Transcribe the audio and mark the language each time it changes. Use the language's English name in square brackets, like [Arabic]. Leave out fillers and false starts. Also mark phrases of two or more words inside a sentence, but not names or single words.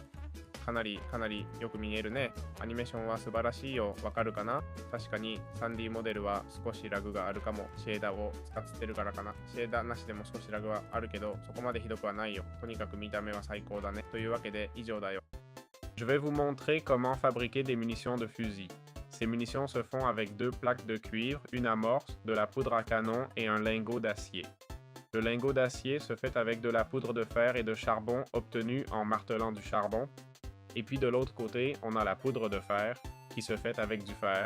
[Japanese] かなりよく見えるね。アニメーションは素晴らしいよ。わかるかな？確かに 3D モデルは少しラグがあるかも。シェーダーを使ってるからかな。シェーダーなしでも少しラグはあるけど、そこまでひどくはないよ。とにかく見た目は最高だね。というわけで以上だよ。 [French] Je vais vous montrer comment fabriquer des munitions de fusil. Ces munitions se font avec 2 plaques de cuivre, une amorce, de la poudre à canon et un lingot d'acier. Le lingot d'acier se fait avec de la poudre de fer et de charbon obtenue en martelant du charbon. Et puis de l'autre côté, on a la poudre de fer qui se fait avec du fer.